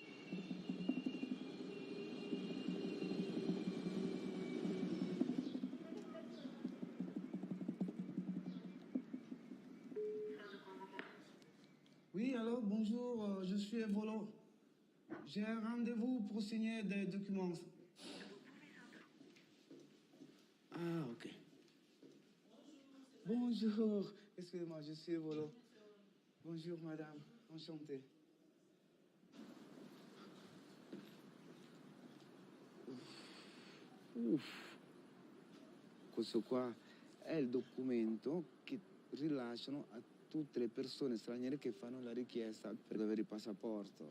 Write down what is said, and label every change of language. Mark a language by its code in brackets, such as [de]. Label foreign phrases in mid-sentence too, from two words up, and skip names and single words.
[fr] Oui, alors, bonjour, je suis Evolo. J'ai un rendez-vous pour signer des documents. Ah, ok. Bonjour. Excusez-moi, je suis Evolo. Bonjour, madame. Enchanté. Uff. [it] Questo qua è il documento che rilasciano a tutte le persone straniere che fanno la richiesta per avere il passaporto.